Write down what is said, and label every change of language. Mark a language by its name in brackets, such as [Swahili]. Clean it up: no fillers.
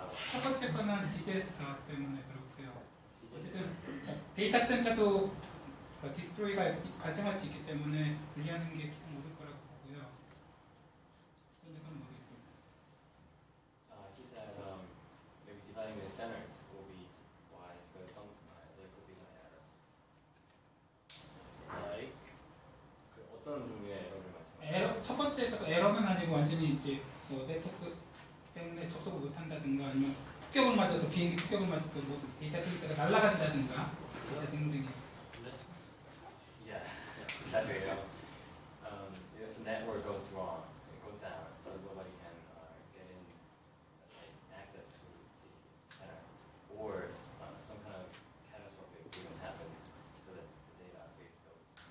[Korean] 첫 번째 거는 디제스터 때문에 그렇고요. 어쨌든 데이터 센터도 디스트로이가 발생할 수 있기 때문에 분리하는 게 조금 어려울 거라고 보고요. 첫 번째 거는 모르겠습니다. [English] He said maybe dividing the centers will be wise because there could be some errors. Like, [Korean] 그 어떤 종류의 에러를 말씀하세요? 에러, 첫 번째 에러는 아니고 완전히 이제 뭐 네트워크 때문에 접속을 못한다든가 아니면 폭격을 맞아서 비행기 폭격을 맞아서 뭐 데이터 센터가 날아간다든가 등등이. [English] Yeah, exactly. If the network goes wrong, it goes down, so nobody can get in access to the center, or some kind of catastrophic event happens, so that the database goes.